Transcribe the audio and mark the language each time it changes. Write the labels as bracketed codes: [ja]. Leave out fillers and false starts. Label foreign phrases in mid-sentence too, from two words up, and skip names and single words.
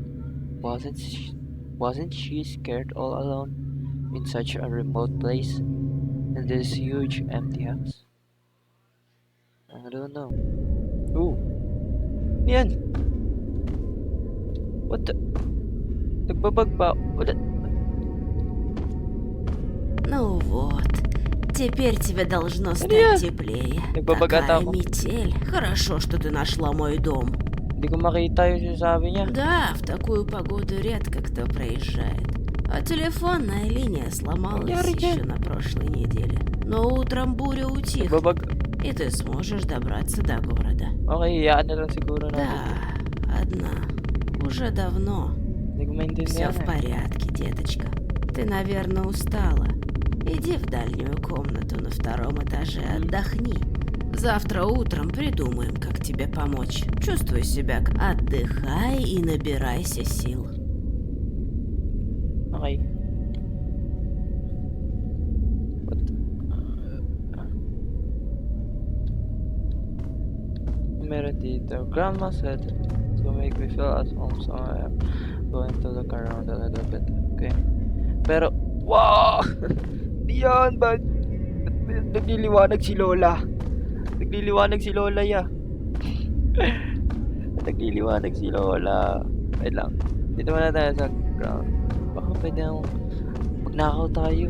[en] Wasn't she scared all alone in such a remote place? In this huge empty house? I don't know. Ooh. Yan! What the? [tl] Nagbabag ba? [en] What the? [ru] Ну вот, теперь тебе должно [tl] Ano yan? [ru] стать теплее. [tl] Nagbabagata [ru] Такая [tl] ako. [ru] метель. Хорошо, что ты нашла мой дом. [tl] Hindi ko makita yung sinasabi niya. [ru] Да, в такую погоду редко кто проезжает. А телефонная линия сломалась Я еще на прошлой неделе. Но утром буря утихнет, [tl] Nagbabag. [ru] и ты сможешь добраться до города. [tl] Okay, iyaan na lang siguro natin. [ru] Да, одна. Уже давно. [tl] Hindi ko [ru] Все [tl] maintindihan [ru] в [tl] eh. [ru] порядке, деточка. Ты, наверное, устала. Иди в дальнюю комнату на втором этаже, отдохни. Завтра утром придумаем, как тебе помочь. Чувствуй себя. Отдыхай и набирайся сил. [en] Okay. What? [tl] Meron dito. [en] Grandma said to make me feel at home, so I am going to look around a little bit. [tl] Okay. Pero, wow! Diyan, ba't nagliliwanag si Lola? Nagliliwanag si Lola, ya. Nagliliwanag si Lola. Wait lang. Dito muna tayo sa ground. Baka pwede akong magnakaw tayo.